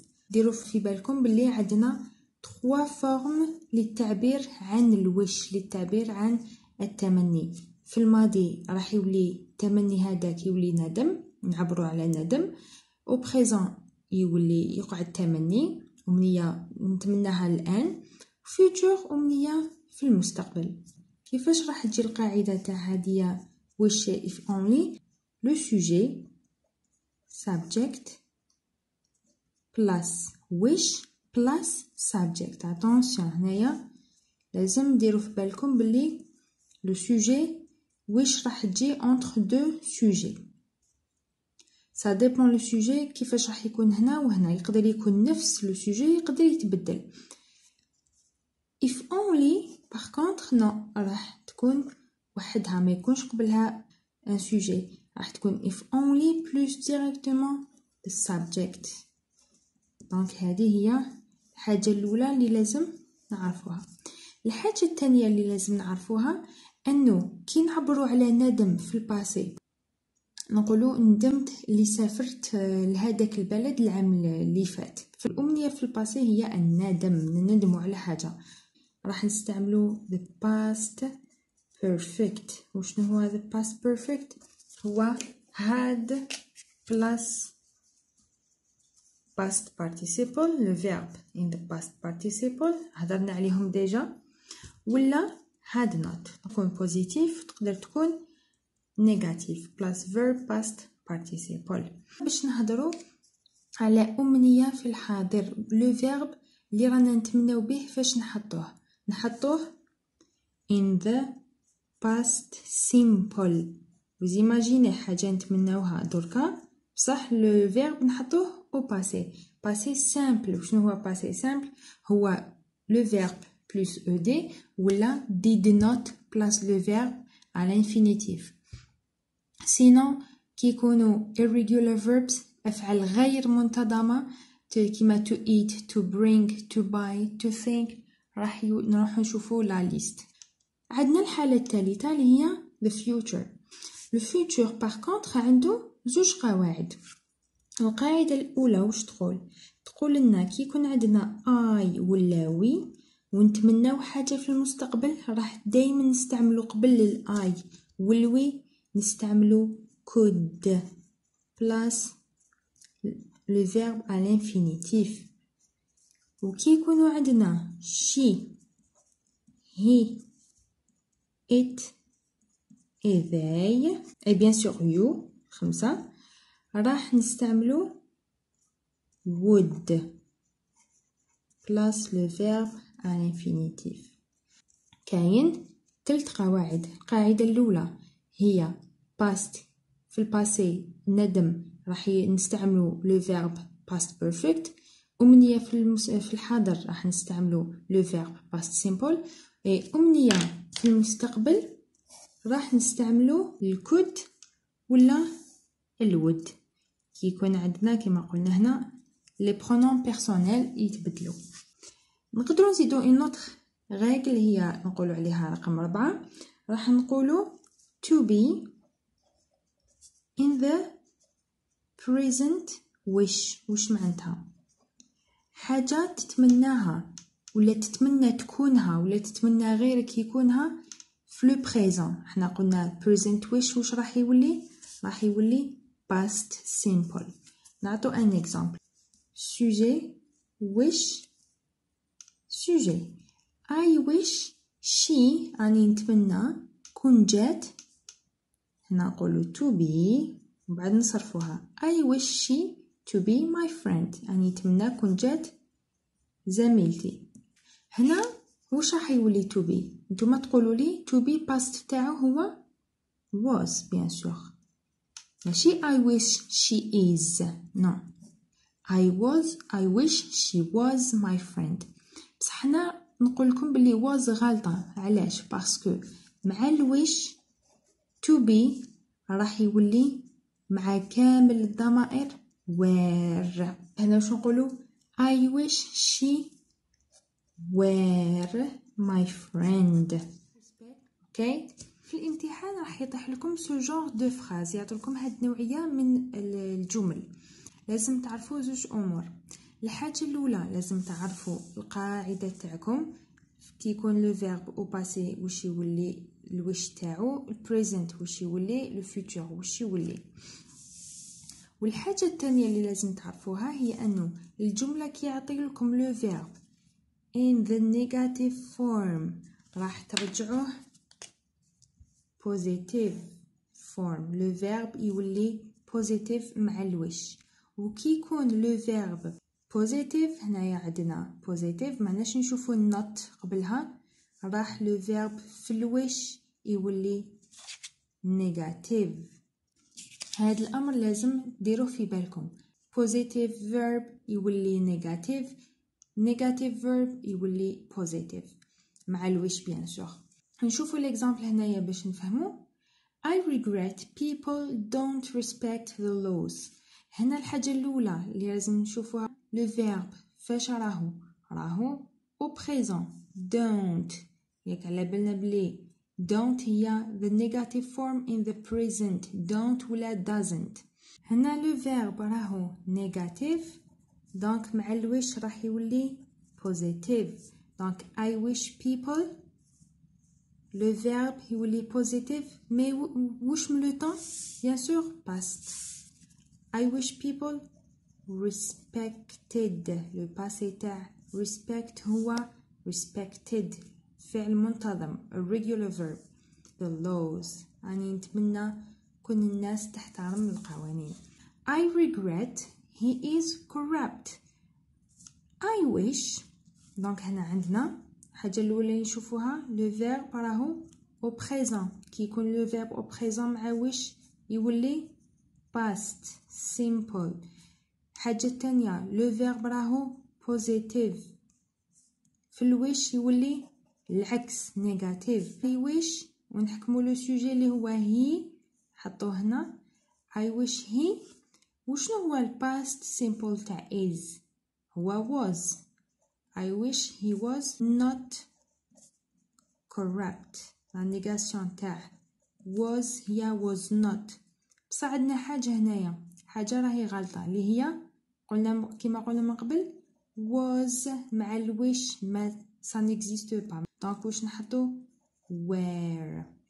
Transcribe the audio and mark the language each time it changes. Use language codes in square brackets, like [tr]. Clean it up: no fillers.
[ar] ديروا في بالكم باللي عندنا 3 فورم للتعبير عن الوش، للتعبير عن التمني. في الماضي راح يولي التمني هذاك يولي ندم، نعبروا على ندم. او بريزون يولي يقع التمني أمنية نتمناها الآن. future أمنية في المستقبل. [en] كيفاش راح تجي القاعدة تاع هذه wish if only؟ le sujet subject plus wish plus subject. [ar] attention هنايا لازم ديروا في بالكم باللي le sujet wish راح تجي [fr] entre deux sujets. [ar] ça dépend le sujet كيفاش راح يكون هنا وهنا. يقدر يكون نفس le sujet، يقدر يتبدل. if only [fr] par contre non، [ar] راح تكون وحدها، ما يكونش قبلها un sujet. [en] راح تكون if only plus directement the subject. [ar] دونك هذه هي الحاجة الأولى اللي لازم نعرفوها. الحاجة الثانية اللي لازم نعرفوها أنه كي نعبروا على ندم في الباسي نقولوا ندمت اللي سافرت لهذاك البلد العام اللي فات. في الأمنية في الباسي هي الندم، ندموا على حاجة. [en] راح نستعملوا the past perfect. [ar] وشنو هو the past perfect؟ هو [en] had plus past participle [ar] le verbe in the past participle هضرنا عليهم ديجا. [en] ولا had not تكون positive، تقدر تكون negative plus verb past participle. [ar] باش نهضروا على أمنية في الحاضر le verbe اللي رانا نتمناو به، فاش نحطوه [en] in the past simple. [ar] وزيماجيني حاجة نتمناوها دركا بصح le verbe نحطوه au passé. [fr] passé simple. وشنو هو passé simple؟ هو le verbe plus ed ولا did not plus le verbe à l'infinitif. [ar] sinon كي يكونوا irregular verbs أفعال غير منتظمة كيما to eat to bring to buy to think راح نروح نشوفوا لا ليست. عندنا الحالة الثالثة اللي هي the future. [fr] le future par contre عنده 2 قواعد. [ar] القاعدة الأولى وش تقول لنا كي يكون عندنا I ولا we ونتمناو حاجة في المستقبل راح دايما نستعملو قبل ال I والوي نستعملو could plus le verbe à l'infinitif. وكي يكونوا عندنا she he it et they [fr] et bien sûr [ar] you 5 راح نستعملو would plus le verbe à l'infinitif. كاين 3 قواعد. القاعدة الأولى هي past في الباسي ندم راح نستعملو le verbe past perfect. أمنية في الحاضر راح نستعملو le verbe past simple. أمنية في المستقبل راح نستعملو الcould ولا الwould. كي يكون عندنا كما قلنا هنا les pronoms personnels يتبدلوا. نقدروا نزيدوا une autre règle هي نقولوا عليها رقم 4. [en] راح نقولوا to be in the present wish. [ar] وش معناتها؟ حاجة تتمناها ولا تتمنى تكونها ولا تتمنى غيرك يكونها في le présent. احنا قلنا present wish وش راح يولي [en] past simple. [fr] نعطو un exemple. Sujet wish. [ar] Sujet [en] I wish she [ar] راني نتمنى كون جات. [en] هنا نقولو to be [ar] وبعد نصرفوها [en] I wish she to be my friend. [ar] راني نتمنى كون جات زميلتي. هنا واش راح يولي to be؟ نتوما تقولوا لي to be past تاعو هو was bien sûr. ماشي [en] I wish she is. no. I wish she was my friend. [ar] بصح هنا نقول لكم بلي was غلطة. علاش؟ باسكو مع الويش to be راح يولي مع كامل الضمائر were. هنا واش نقولوا [en] I wish she were my friend. [ar] اوكي في الامتحان راح يطيح لكم سو جور دو فراز، يعطي لكم هاد النوعيه من الجمل. لازم تعرفوا زوج امور. الحاجه الاولى لازم تعرفوا القاعده تاعكم كي يكون لو فيرب او باسي واش يولي الوش تاعو، البريزنت واش يولي، لو فيوتور واش يولي. والحاجه الثانيه اللي لازم تعرفوها هي انه الجمله كي يعطي لكم لو فيرب in the negative form راح ترجعوه positive form. لو فيرب يولي positive مع الوش. وكي يكون لو فيرب positive هنايا عندنا positive معناش نشوفو not قبلها، راح لو فيرب في الوش يولي negative. هاد الامر لازم ديروه في بالكم. [en] positive verb يولي negative، negative verb يولي positive مع الوش bien sûr. [ar] نشوفوا l'exemple هنايا باش نفهمو. [en] I regret people don't respect the laws. [ar] هنا الحاجة الأولى اللي لازم نشوفوها le verb فاش راهو au présent don't. [en] ياك على بالنا بلي don't هي the negative form in the present don't ولا doesn't. [ar] هنا le verb راهو negative donc مع الوش راح يولي positive. [fr] donc [en] I wish people [fr] le verbe يولي positive mais وش من le temps bien sûr past. [en] I wish people respected. [ar] le passé تاع respect هو respected فعل منتظم regular verb. [en] the laws [ar] راني نتمنى كل الناس تحترم القوانين. [en] I regret he is corrupt. [ar] I wish donc هنا عندنا الحاجة الأولى نشوفوها لو فيرب راهو au présent. كي يكون لو فيرب au présent مع وش يولي past simple. حاجة الثانية لو فيرب راهو positive في الوش يولي العكس negative. في وش ونحكموا لو سوجي اللي هو he حطوه هنا I wish he. وشنو هو الباست simple تاع is؟ هو was. [en] I wish he was not corrupt. la négation تاع was هي was not. [ar] بصح عندنا حاجة هنايا، حاجة راهي غلطة اللي هي قلنا كما قلنا من قبل was مع الوش ما [fr] ça n'existe pas. [ar] donc واش نحطو were.